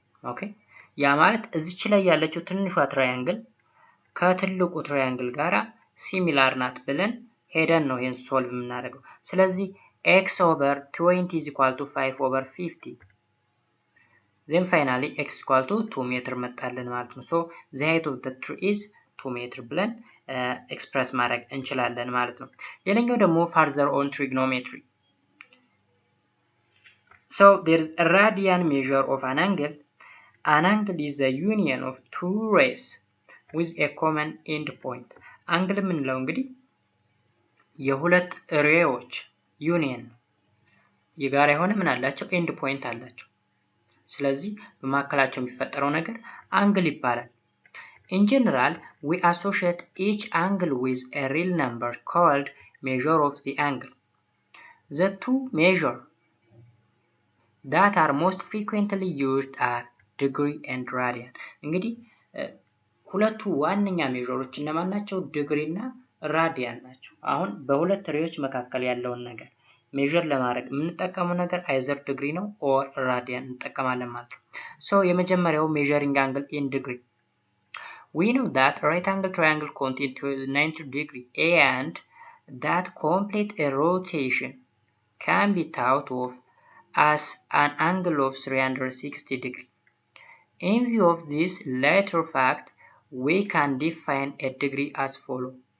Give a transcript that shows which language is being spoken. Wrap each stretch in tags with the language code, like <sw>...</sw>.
<am>ኦኬ ያ ማለት እዚች ላይ ያለችው ትንሿ ትራያንግል ከትልቁ ትራያንግል ጋራ ሲሚላር ናት ብለን ሄደን ነው ይሄን ሶልቭ የምናደርገው። ስለዚህ</am> <en>x over 20 is equal to 5 over 50. then finally x equal to 2</en> <am>ሜትር መጣልን ማለት ነው።</am> <en>so the height of the tree is 2 ሜትር</en> <am>ብለን ኤክስፕረስ ማድረግ እንችላለን ማለት ነው። ሌላኛው ደግሞ</am> <en>further on trigonometry. so there is a radian measure of an angle. An angle is the union of two rays with a common end point.</en> <am>አንግል የምንለው እንግዲህ የሁለት ሬዎች ዩኒየን የጋራ የሆነ ምን አላቸው? ኤንድ ፖይንት አላቸው። ስለዚህ በመካከላቸው የሚፈጠረው ነገር አንግል ይባላል።</am> <en>In general, we associate each angle with a real number called measure of the angle. The two measures that are most frequently used are degree and radian.</en> <am>እንግዲህ ሁለቱ ዋነኛ ሜዥሮች እነማን ናቸው? ዲግሪ እና ራዲያን ናቸው። አሁን በሁለት ሬዎች መካከል ያለውን ነገር ሜዥር ለማድረግ የምንጠቀመው ነገር አይዘር ዲግሪ ነው ኦር ራዲያን እንጠቀማለን ማለት ነው። ሶ የመጀመሪያው ሜዥሪንግ አንግል ኢን ዲግሪ.</am> <en>We know that right angle triangle contains 90 degree and that complete a rotation can be thought of as an angle of 360 degree. In view of this latter fact, we can define a degree as follow.</en>